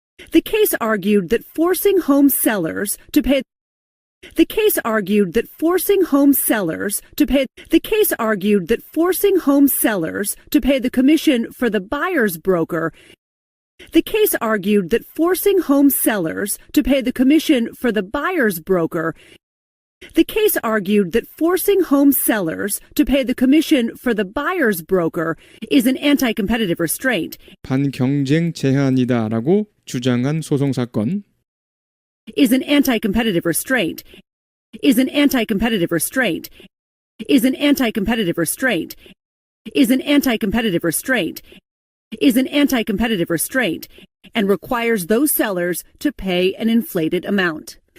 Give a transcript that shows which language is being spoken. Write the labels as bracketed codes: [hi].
[en] The case argued that forcing home sellers to pay The case argued that forcing home sellers to pay the commission for the buyer's broker The case argued that forcing home sellers to pay the commission for the buyer's broker The case argued that forcing home sellers to pay the commission for the buyer's broker is an anti-competitive restraint. [ko] 반경쟁 제한이다라고 주장한 소송 사건. [en] Is an anti-competitive restraint. Is an anti-competitive restraint. Is an anti-competitive restraint. Is an anti-competitive restraint. Is an anti-competitive restraint and requires those sellers to pay an inflated amount.